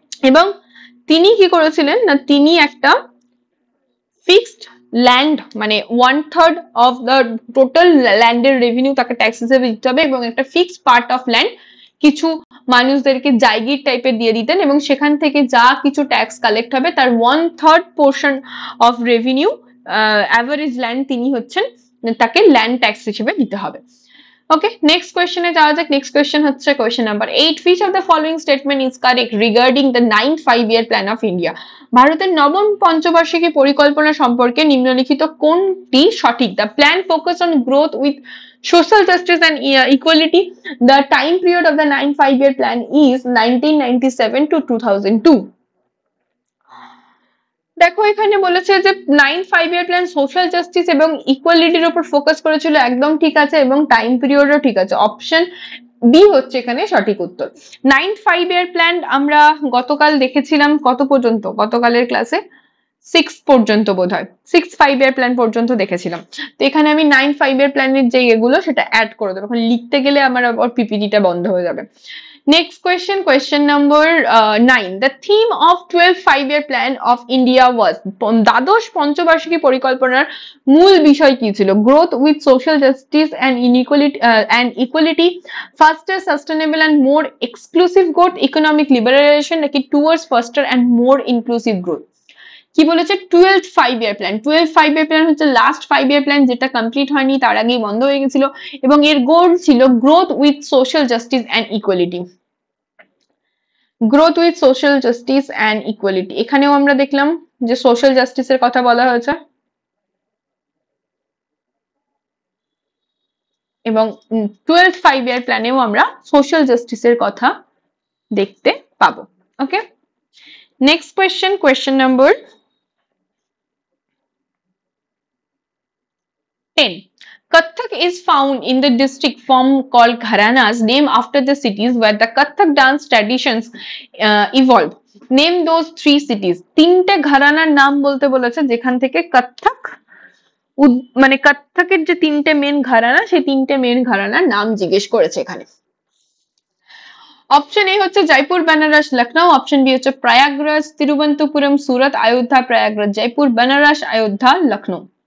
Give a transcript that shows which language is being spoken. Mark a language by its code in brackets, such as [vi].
[bn] এবং তিনি কি করেছিলেন না, তিনি একটা ফিক্সড ল্যান্ড, মানে 1/3 অফ দ্য টোটাল ল্যান্ডের রেভিনিউ তাকে ট্যাক্স হিসেবে দিতে হবে, এবং একটা ফিক্সড পার্ট অফ ল্যান্ড কিছু মানুষদেরকে জায়গির টাইপের দিয়ে দিতেন, এবং সেখান থেকে যা কিছু ট্যাক্স কালেক্ট হবে তার 1/3 portion of revenue average land তিনি হচ্ছেন, তাকে ল্যান্ড ট্যাক্স হিসেবে দিতে হবে। ওকে, নেক্সট কোয়েশ্চেনে যাওয়া যাক। [en] Next question হচ্ছে question number 8, which of the following statement is correct regarding the 9th 5-year plan of India? [bn] ভারতের নবম পঞ্চবার্ষিকী পরিকল্পনা সম্পর্কে নিম্নলিখিত কোনটি সঠিক? [en] The plan focus on growth with social justice and equality. The time period of the 9th 5-year plan is 1997 to 2002. [bn] দেখো, এখানে বলেছে যে 9th 5-year plan social justice এবং ইকুয়ালিটির উপর ফোকাস করেছিল, একদম ঠিক আছে। এবং টাইম পিরিয়ডও ঠিক আছে, অপশন বি হচ্ছে এখানে সঠিক উত্তর। 9th 5-year প্ল্যান আমরা গতকাল দেখেছিলাম কত পর্যন্ত, গতকালের ক্লাসে 6 পর্যন্ত বোধহয়, 6th 5-year প্ল্যান পর্যন্ত দেখেছিলাম। তো এখানে আমি 9th 5-year প্ল্যানের যে এগুলো সেটা অ্যাড করে দেবো, এখন লিখতে গেলে আমার আবার পিপিটিটা বন্ধ হয়ে যাবে। [en] Next question, question number 9. The theme of 12th 5-year plan of India was, [bn] দ্বাদশ পঞ্চবার্ষিকী পরিকল্পনার মূল বিষয় কি ছিল? [en] Growth with social justice and equality, faster, sustainable and more exclusive growth, economic liberalization, নাকি towards faster and more inclusive growth? [bn] কি বলেছে? [en] 12th 5-year plan. [bn] 12th 5-year plan হচ্ছে লাস্ট 5-year প্ল্যান, যেটা কমপ্লিট হয়নি, তার আগেই বন্ধ হয়ে গেছিল, এবং এর গোল ছিল growth with social justice and equality. Growth with social justice and equality, এখানেও আমরা দেখলাম যে সোশ্যাল জাস্টিসের কথা বলা হয়েছে, এবং 12th 5-year প্ল্যানেও আমরা সোশ্যাল জাস্টিসের কথা দেখতে পাবো। [en] Okay, next question, question number 10. Kathak is found in the district form called Gharanas, named after the cities where the Kathak dance traditions evolved. Name those 3 cities. [bn] 3টে ঘরানার নাম বলতে বলেছে যেখান থেকে কত্থক মানে কত্থকের যে 3টে মেন ঘরানা সেই 3টে মেন ঘরানার নাম জিজ্ঞেস করেছে এখানে। অপশন এ হচ্ছে জয়পুর, বেনারস, লখনউ। অপশন বি হচ্ছে প্রয়াগরাজ, তিরুবনন্তপুরম, সুরত, অযোধ্যা, প্রয়াগরাজ, জয়পুর, বেনারস, অযোধ্যা, লখনউ।